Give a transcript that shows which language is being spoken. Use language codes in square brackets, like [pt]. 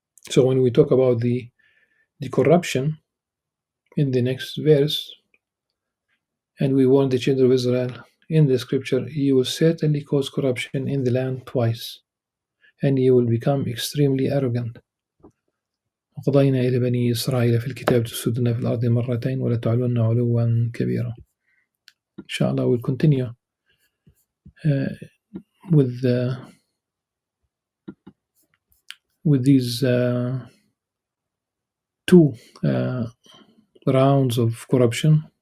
[en] So when we talk about the corruption in the next verse, and we warn the children of Israel in the scripture, you will certainly cause corruption in the land twice, and you will become extremely arrogant. [ar] وقضينا إلى بني إسرائيل في الكتاب تفسدون في الأرض مرتين ولا تعلون علوا كبيرا. [en] Inshallah, we'll continue with these two rounds of corruption.